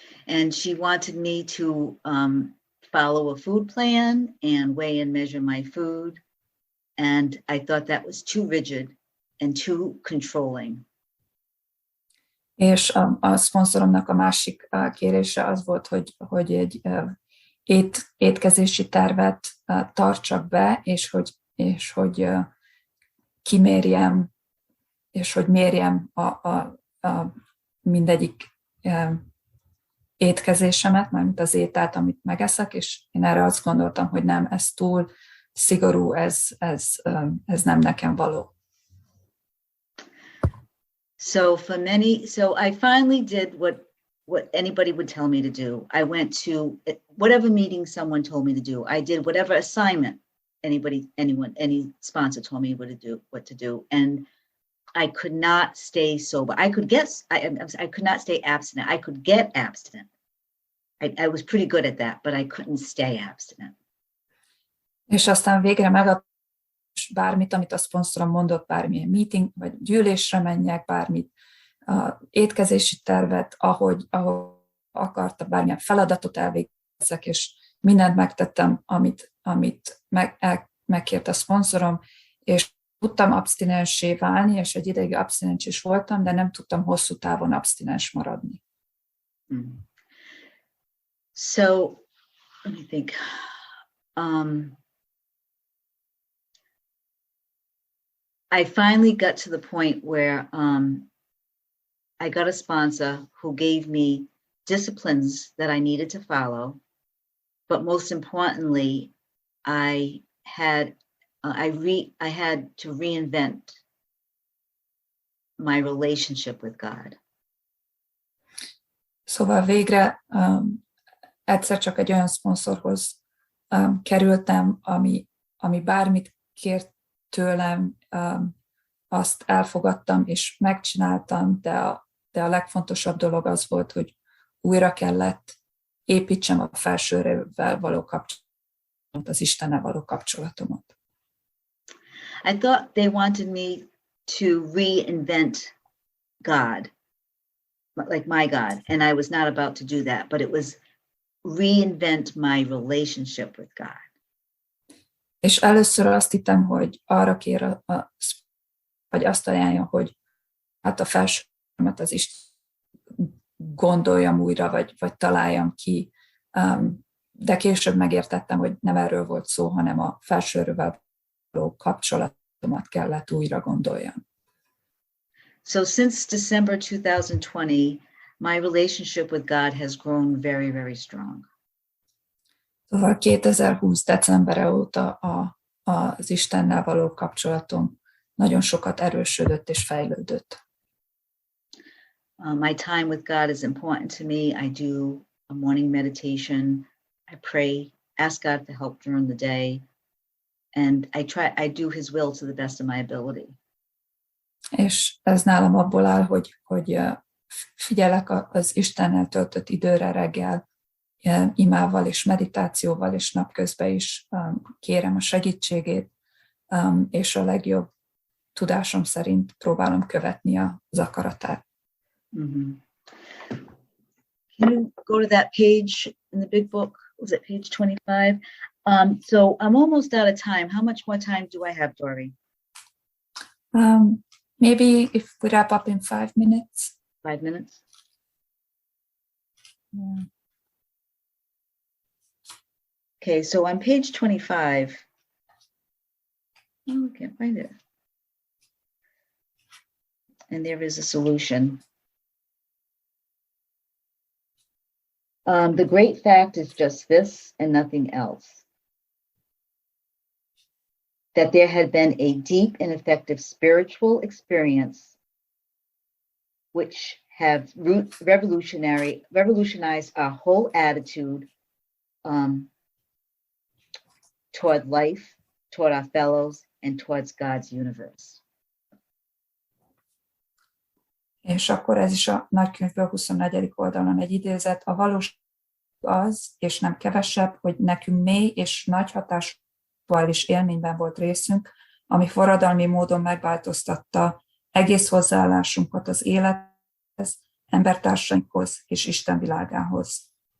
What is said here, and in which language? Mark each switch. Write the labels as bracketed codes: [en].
[en] And she wanted me to follow a food plan and weigh and measure my food. And I thought that was too rigid and too controlling. [hu] És a szponzoromnak a másik kérése az volt, hogy egy étkezési tervet tartsak be, és hogy kimérjem, és hogy mérjem a mindegyik étkezésemet, mármint az ételt, amit megeszek, és én erre azt gondoltam, hogy nem, ez túl szigorú, ez nem nekem való. [en] So I finally did what anybody would tell me to do. I went to whatever meeting someone told me to do. I did whatever assignment any sponsor told me what to do. And I could not stay sober. I could not stay abstinent. I could get abstinent, I was pretty good at that, but I couldn't stay abstinent. [hu] És aztán végre megadtam bármit, amit a szponzorom mondott, bármilyen meeting, vagy gyűlésre menjek, bármit, étkezési tervet, ahogy akarta, bármilyen feladatot elvégzek, és mindent megtettem, amit megkért a szponzorom, és tudtam abstinenssé válni, és egy ideig abstinens is voltam, de nem tudtam hosszú távon abstinens maradni. [en] So, let me think. I finally got to the point where I got a sponsor who gave me disciplines that I needed to follow, but most importantly, I had to reinvent my relationship with God. [hu] Szóval végre egyszer csak egy olyan szponzorhoz kerültem, ami bármit kért tőlem, azt elfogadtam és megcsináltam, de a legfontosabb dolog az volt, hogy újra kellett építsem a felsővel való kapcsolatot, az Istennel való kapcsolatomat. [en] I thought they wanted me to reinvent God, like my God, and I was not about to do that, but it was reinvent my relationship with God. [hu] És először azt hittem, hogy arra kér, vagy azt ajánlja, hogy hát a felsőmet az is gondoljam újra, vagy találjam ki. De később megértettem, hogy nem erről volt szó, hanem a felsőről való kapcsolatomat kellett újra gondoljam. [en] So since December 2020, my relationship with God has grown very, very strong. [hu] Szóval 2020 decembere óta az Istennel való kapcsolatom nagyon sokat erősödött és fejlődött. [en] My time with God is important to me. I do a morning meditation. I pray, ask God for help during the day, and I do His will to the best of my ability. [hu] És ez nálam abból áll, hogy figyelek az Istennel töltött időre reggel, imával és meditációval, és napközben is kérem a segítségét, és a legjobb tudásom szerint próbálom követni az akaratát. Mm-hmm. [en] Can you go to that page in the big book? Was it page 25? So I'm almost out of time. How much more time do I have, Dory? Maybe if we wrap up in 5 minutes. 5 minutes? Yeah. Okay, so on page 25, oh, I can't find it. And there is a solution. The great fact is just this and nothing else. That there had been a deep and effective spiritual experience which have revolutionized our whole attitude toward life, toward our fellows, and towards God's universe. [hu] És akkor ez is a nagykönyvből 24. oldalon egy idézet. A valóság az, és nem kevesebb, hogy nekünk mély és nagy hatásúális élményben volt részünk, ami forradalmi módon megváltoztatta egész hozzáállásunkat az élethez, embertársainkhoz és Isten világához.